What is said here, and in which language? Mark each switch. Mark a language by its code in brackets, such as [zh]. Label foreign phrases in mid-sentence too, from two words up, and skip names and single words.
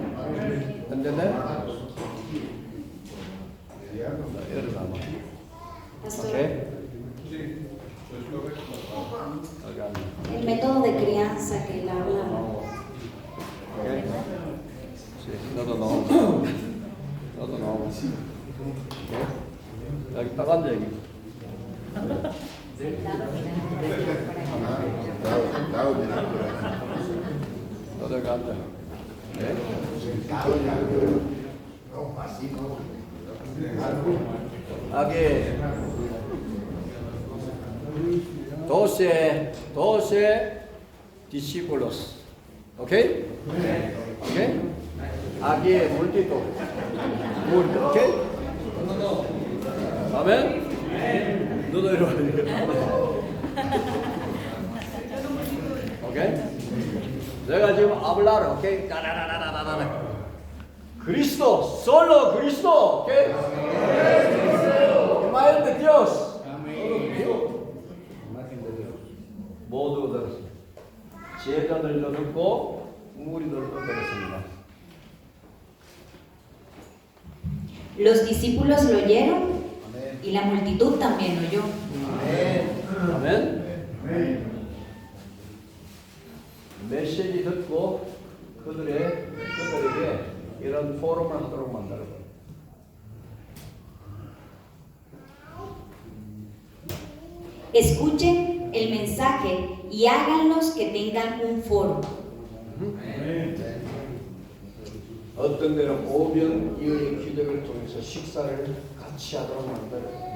[es] ¿Entendés? Pastor, ¿Okay? el método de crianza que él habla. ¿Okay? Sí, [ko] 너도 나와. 너도 나와. 여기 딱 앉아 여기. 너도 여기 앉아. 네? [es] aquí 12 discípulos. ¿Ok? ¿Ok? Aquí multitud. ¿Ok? Amén. [ko] 너도 이리 와. ¿Ok? 내가 지금 hablar, ¿ok? 다다다다다다. [es] Cristo, solo Cristo, ¿ok? Imagen de Dios. [ko] 모두 들었습니다. 제자들도 듣고 무리들도 들었습니다. [es] Los discípulos lo oyeron y la multitud también oyó. [ko] 아멘. 메시지 듣고 그들에게 이런 포럼을 하도록 만들어. [es] Escuchen el mensaje y háganlos que tengan un foro. [ko] 어떤 데는 오병 이어의 기적을 통해서 식사를 같이 하도록 만들어.